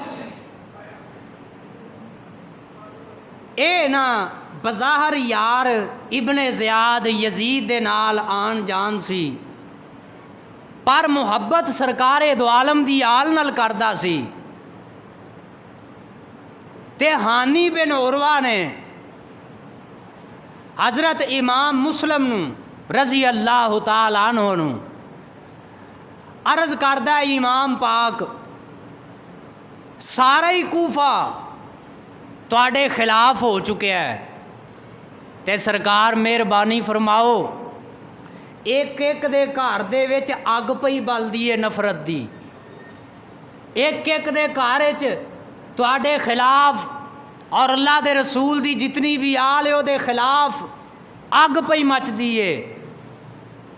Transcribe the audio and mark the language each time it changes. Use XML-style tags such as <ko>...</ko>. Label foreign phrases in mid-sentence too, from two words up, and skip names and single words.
<pa>یہ نا بظاہر یار ابن زیاد یزید دے نال آن جان سی، پر محبت سرکار دو عالم دی آل نال کردا سی. تے ہانی بن عروہ نے حضرت امام مسلم نوں</pa> <ar>रज़ी अल्लाह तआला अन्हु</ar> <pa>نوں عرض کردا امام پاک سارا ہی کوفہ تہاڈے خلاف ہو چکے ہے تے سرکار مہربانی فرماؤ ایک ایک دے گھر دے وچ اگ پئی بلدی ہے نفرت دی، ایک ایک دے گھر چ تہاڈے خلاف اور اللہ دے رسول دی جتنی بھی آل ہے اوہدے خلاف اگ پئی مچدی ہے.</pa>